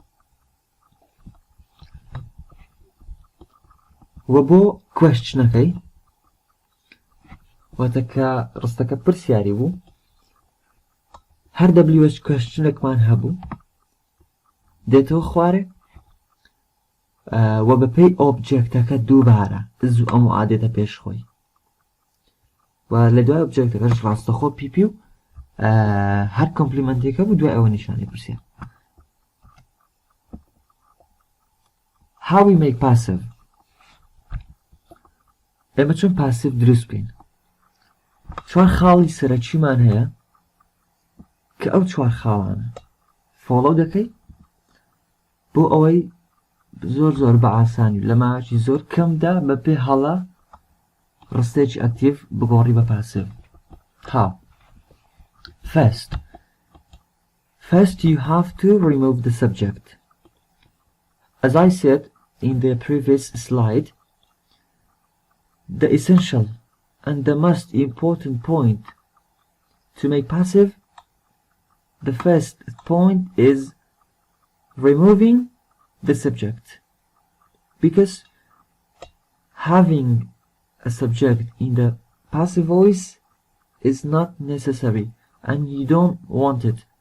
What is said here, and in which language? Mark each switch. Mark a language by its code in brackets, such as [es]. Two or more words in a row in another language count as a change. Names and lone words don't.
[ckb] وە بۆ کوێشنەکەی واتە کە ڕستەکە پرسیاری بوو هەر دەبلیوەچ کوێشنێکمان هەبوو دێتەوە خوارێ وە بەپێی ئۆبجێکتەکە دووبارە ئز و ئەم و ئادێتە پێش خۆی و لە دوای ئۆبجێکتەکەش ڕاستەخۆ پیپی و هەر کۆمپلیمەنتێکە بوو دوای ئەوە نیشانی پرسیار [en] how we make passive [ckb] ئێمە چۆن پاسیڤ دروست بکەین چوار خاڵی سەرەکیمان هەیە کە ئەو چوار خاڵانە فۆڵۆ دەکەی بۆ ئەوەی زۆر زۆر بە ئاسانی لە ماوەیەکی زۆر کەمدا بەپێ هەڵە ڕستێکی ئەکتیڤ بگۆڕی بە پاسیڤ how [en] first you have to remove the subject as I said in the previous slide the essential and the most important point to make passive the first point is removing the subject because having a subject in the passive voice is not necessary and you don't want it.